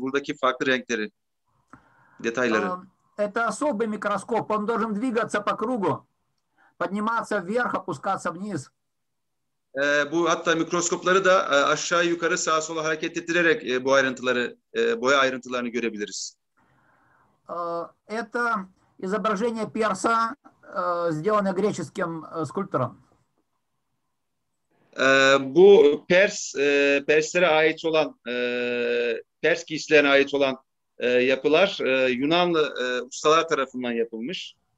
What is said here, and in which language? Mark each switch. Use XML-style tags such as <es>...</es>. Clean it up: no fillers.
<tr>Buradaki farklı renkleri, detayları.</tr> <ru>Это особый микроскоп, он должен двигаться по кругу, подниматься вверх, опускаться вниз.</ru> <tr>Bu hatta mikroskopları da aşağı yukarı sağa sola hareket ettirerek bu ayrıntıları, boya ayrıntılarını görebiliriz.</tr> <ru>Это изображение перса, сделанное греческим скульптором.</ru> <tr>Bu Perslere ait olan, Pers giysilerine ait olan yapılar Yunanlı ustalar tarafından yapılmış.</tr>